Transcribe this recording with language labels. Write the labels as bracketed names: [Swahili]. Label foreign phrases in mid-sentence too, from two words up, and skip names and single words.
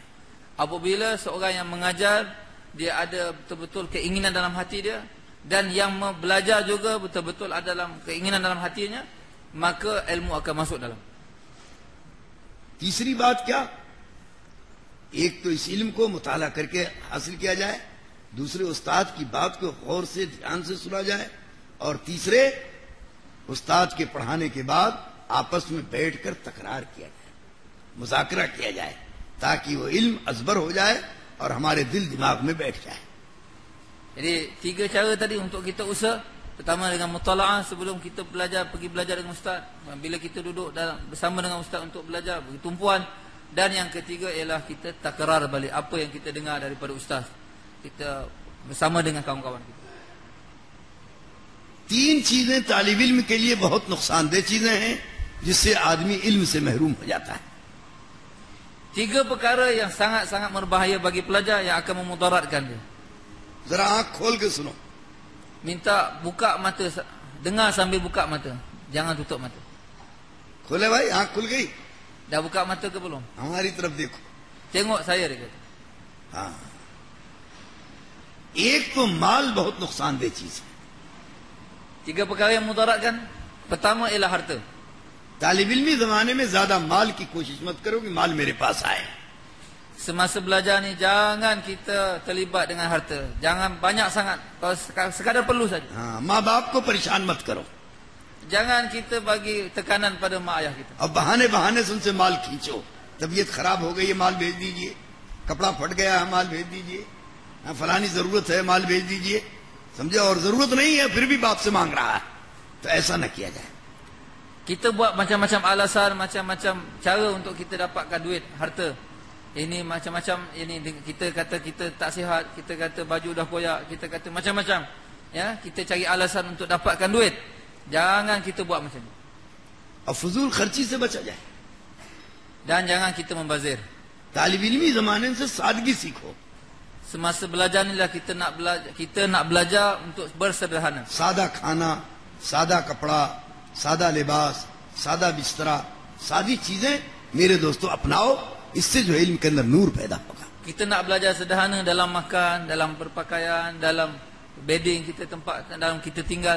[Malay] Apabila seorang yang mengajar, dia ada betul-betul keinginan dalam hati dia, dan yang belajar juga betul-betul ada dalam keinginan dalam hatinya, maka ilmu akan masuk dalam. [Urdu] تیسری بات کیا? ایک تو اس علم کو مطالعہ کر کے حاصل کیا جائے، دوسرے استاد کی بات کو غور سے دھیان سے سنا جائے، اور تیسرے استاد کے پڑھانے کے بعد آپس میں بیٹھ کر تکرار کیا جائے، مذاکرہ کیا جائے، تاکہ وہ علم ازبر ہو جائے اور ہمارے دل دماغ میں بیٹھ جائے. [Malay] Jadi 3 cara tadi untuk kita usaha. Pertama dengan mutalaah sebelum kita pergi belajar dengan ustaz. Bila kita duduk bersama dengan ustaz untuk belajar, beri tumpuan. Dan yang ketiga ialah kita takrar balik apa yang kita dengar daripada ustaz. Kita bersama dengan kawan-kawan kita. [Urdu] 3 چیزیں طالب علم کے لیے بہت نقصان دہ چیزیں ہیں، جس سے آدمی علم سے محروم ہو جاتا ہے. [Malay] 3 perkara yang sangat-sangat berbahaya bagi pelajar yang akan memudaratkan dia. [Urdu] ذرا آنکھ کھول کے سنو. [Malay] Minta buka mata, dengar sambil buka mata. Jangan tutup mata. [Urdu] کھولے بھائی، آنکھ کھل گئی? [Malay] Dah buka mata ke belum? [Urdu] ہماری طرف دیکھو. [Malay] Tengok saya, dia kata. [Urdu] ہاں، ایک تو مال بہت نقصان دہ چیز ہے. [Malay] 3 perkara yang mudaratkan. Pertama ialah harta. [Urdu] طالب علمی زمانے میں زیادہ مال کی کوشش مت کرو کہ مال میرے پاس آئے. [Malay] Semasa belajar ni jangan kita terlibat dengan harta. Jangan banyak sangat. Kalau sekadar perlu saja. [Urdu] ہاں، ماں باپ کو پریشان مت کرو. [Malay] Jangan kita bagi tekanan pada mak ayah kita. [Urdu] اب بہانے بہانے سے ان سے مال کھینچو۔ طبیعت خراب ہو گئی ہے، مال بھیج دیجیے. کپڑا پھٹ گیا ہے، مال بھیج دیجیے۔ فلانی ضرورت ہے، مال بھیج دیجیے. سمجھے? اور ضرورت نہیں ہے پھر بھی باپ سے مانگ رہا ہے، تو ایسا نہ کیا جائے. [Malay] Kita buat macam-macam alasan, macam-macam cara untuk kita dapatkan duit, harta. Ini macam-macam, ini kita kata kita tak sihat, kita kata baju dah koyak, kita kata macam-macam. Ya, kita cari alasan untuk dapatkan duit. Jangan kita buat macam ni. [Urdu] اب فضول خرچی سے بچا جائے. [Malay] Dan jangan kita membazir. [Urdu] طالب علمی زمانے سے سادگی سیکھو. [Malay] Semasa belajar inilah kita nak belajar untuk bersederhana. [Urdu] سادہ کھانا، سادہ کپڑا، سادہ لباس، سادہ بسترا، سادی چیزیں میرے دوستوں اپناؤ. اس سے جو علم کے اندر نور پیدا ہوگا. [Malay] Kita nak belajar sederhana dalam makan, dalam berpakaian, dalam bedding kita, tempat dalam kita tinggal.